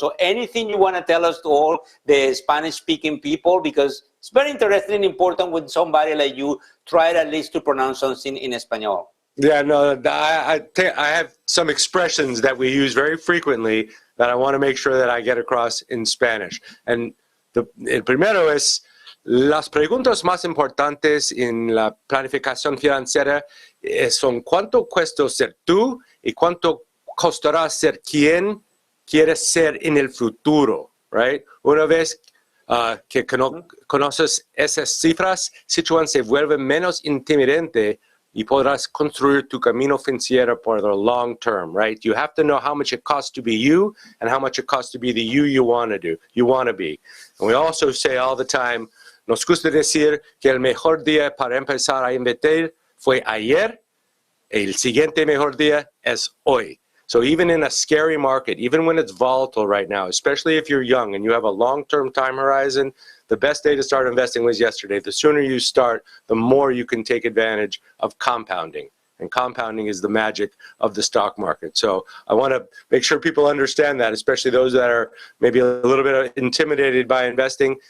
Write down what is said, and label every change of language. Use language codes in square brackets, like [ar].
[en] So anything you want to tell us to all the Spanish-speaking people, because it's very interesting and important when somebody like you try at least to pronounce something in Espanol. Yeah, no, I have some expressions that we use very frequently that I want to make sure that I get across in Spanish. [es] And el primero es, las preguntas más importantes en la planificación financiera son cuánto cuesta ser tú y cuánto costará ser quien quieres ser en el futuro, right? Una vez que conoces esas cifras, Sichuan se vuelve menos intimidante y podrás construir tu camino financiero [en] for the long term, right? You have to know how much it costs to be you and how much it costs to be the you want to be. And we also say all the time, [es] nos gusta decir que el mejor día para empezar a invertir fue ayer, el siguiente mejor día es hoy. [en] So even in a scary market, even when it's volatile right now, especially if you're young and you have a long-term time horizon, the best day to start investing was yesterday. The sooner you start, the more you can take advantage of compounding. And compounding is the magic of the stock market. So I want to make sure people understand that, especially those that are maybe a little bit intimidated by investing.